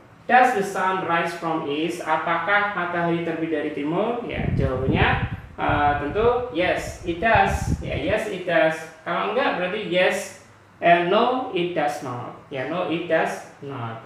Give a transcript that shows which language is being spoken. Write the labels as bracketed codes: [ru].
[en] Does the sun rise from east? [id] Apakah matahari terbit dari timur? Ya jawabannya tentu [en] yes it does, ya yes it does. [id] Kalau enggak berarti [en] yes and no it does not, ya no it does not.